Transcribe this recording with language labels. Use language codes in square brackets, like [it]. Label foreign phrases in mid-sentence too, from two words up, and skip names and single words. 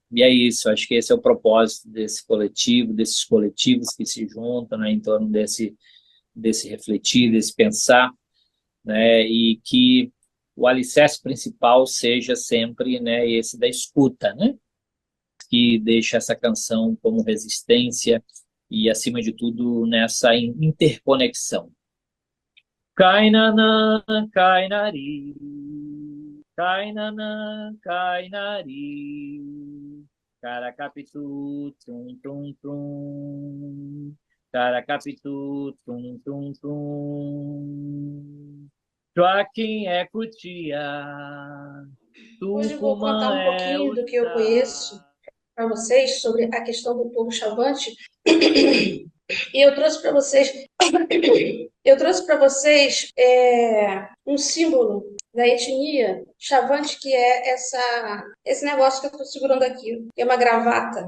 [pt] E é isso, acho que esse é o propósito desse coletivo, desses coletivos que se juntam, né, em torno desse refletir, desse pensar, né, e que o alicerce principal seja sempre, né, esse da escuta, né, que deixa essa canção como resistência e, acima de tudo, nessa interconexão. Kainana, kainari, kainana, kainari, caracapitu, tum, tum, tum, caracapitu, tum, tum, tum. Joaquim é cutia, Hoje eu vou contar Tucumã um é pouquinho do que eu Uxá. conheço para vocês sobre a questão do povo Chavante. E eu trouxe para vocês, um símbolo da etnia Chavante, que é esse negócio que eu estou segurando aqui, que é uma gravata.